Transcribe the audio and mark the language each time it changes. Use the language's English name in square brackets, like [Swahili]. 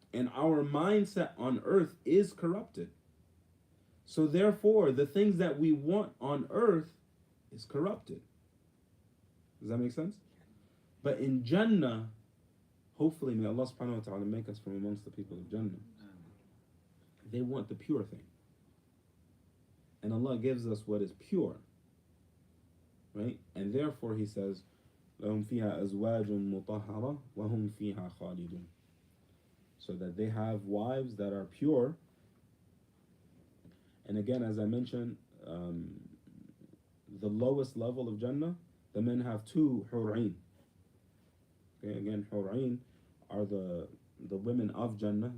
[English] And our mindset on earth is corrupted. So therefore, the things that we want on earth is corrupted. Does that make sense? But in Jannah, hopefully, may Allah subhanahu wa ta'ala make us from amongst the people of Jannah. They want the pure thing. And Allah gives us what is pure. Right? And therefore He says, [Arabic] لَهُمْ فِيهَا أَزْوَاجٌ مُطَهَّرَةٌ وَهُمْ فِيهَا خَالِدُونَ. [English] So that they have wives that are pure. And again, as I mentioned, the lowest level of Jannah, the men have 2 hur'in. Okay, again, hur'in are the women of Jannah.